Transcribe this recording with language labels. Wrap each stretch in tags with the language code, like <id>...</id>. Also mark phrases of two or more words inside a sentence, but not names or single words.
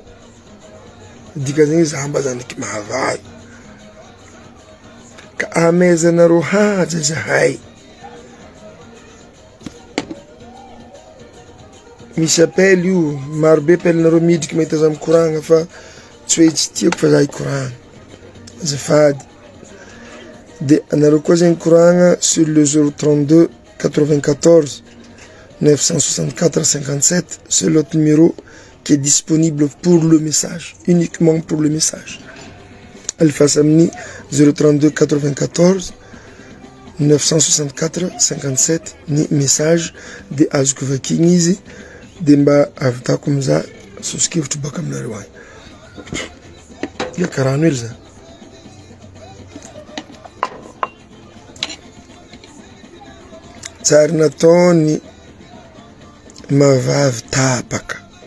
<mg>Dikan'izay zaho mba zanaky mahavavy ka amezanareo haja zahay. Misy appel io marobe appelnareo midriky mahita za mikoragna fa tsy hoe tsy tiako fa za ikoragna azafady. De anareo koa zegny koragna</mg> <fr>sur le</fr> <mg>032 94 964 57.</mg> <fr>C'est l'autre numéro qui est disponible pour le message, uniquement pour le message.</fr> <mg>Alpha Samni 032 94 964 57 ni message de azoko vakigny izy de mba avitako miza soskivitry baka aminareo agny. Ya karano hely za. Tsary nataony mavavy tapaka.</mg>